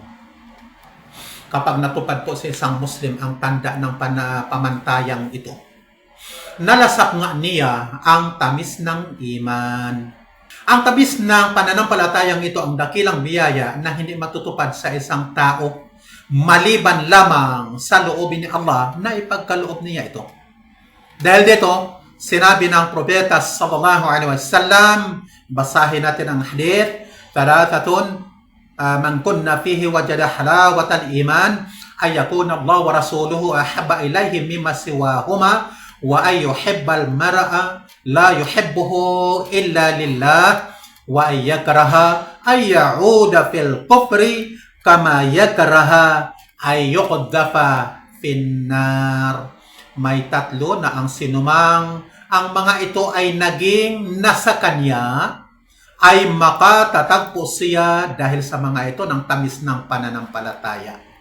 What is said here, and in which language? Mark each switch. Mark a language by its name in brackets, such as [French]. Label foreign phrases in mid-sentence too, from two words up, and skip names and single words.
[Filipino] Kapag natupad po sa isang Muslim ang tanda ng pamantayang ito, nalasap nga niya ang tamis ng iman. Ang tamis ng pananampalatayang ito ang dakilang biyaya na hindi matutupad sa isang tao maliban lamang sa loobin ni Allah na ipagkaloob niya ito. Dahil dito, sinabi ng propeta [Arabic] صلى الله عليه وسلم, [Filipino] basahin natin ang hadith, [Arabic] "ثلاثة من كن فيه وجد حلاوة الإيمان أن يكون الله ورسوله أحب إليه مما سواهما وأن يحب المرء لا يحبه إلا لله وأن يكره أن يعود في الكفر كما يكره أن يقذف في النار." [Filipino] May tatlo na ang sinumang ang mga ito ay naging nasa kanya ay makatatagpo siya dahil sa mga ito ng tamis ng pananampalataya.